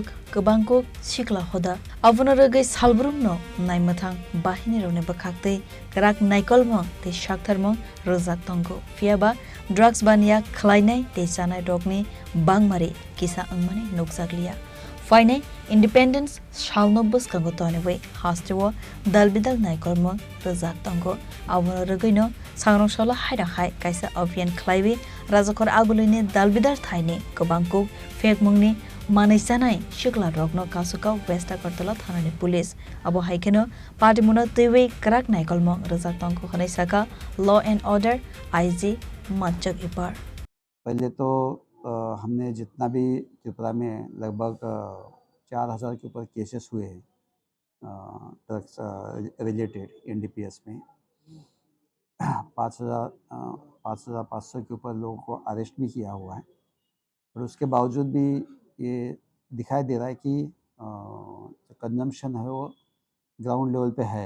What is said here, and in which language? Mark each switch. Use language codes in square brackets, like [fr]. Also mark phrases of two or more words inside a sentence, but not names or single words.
[trp] kabangko sikla hoda abono rogai salbrum no naimathang bahini rone bakhakte karak naikolmong te shaktharmong rozak tongo fiaba drugs bania khlainai te sanai dogni bangmari kisa angmani nokjaglia faine independence shalnobus kango tone we hastewo dalbidal naikolmong rozak tongo abono rogai no sangrong sala haida hai kaisa avian khlaiwe rajakor agulini dalbidar thaine kabangko fake mungni manaisanai shikla rogno kasuka west agartala thanani police abo haikeno party muna tewe karak naikolmong rozak tongo khane saka [en] law and order [trp] IG manchak ipar [hi] पहले तो हमने जितना भी त्रिपुरा में लगभग 4000 के ऊपर केसेस हुए हैं [en] drugs related NDPS [hi] में 5500 के ऊपर लोगों को अरेस्ट भी किया हुआ है और उसके बावजूद भी ये दिखाई दे रहा है कि जो कंजम्पशन है वो [en] ground level [hi] पे है।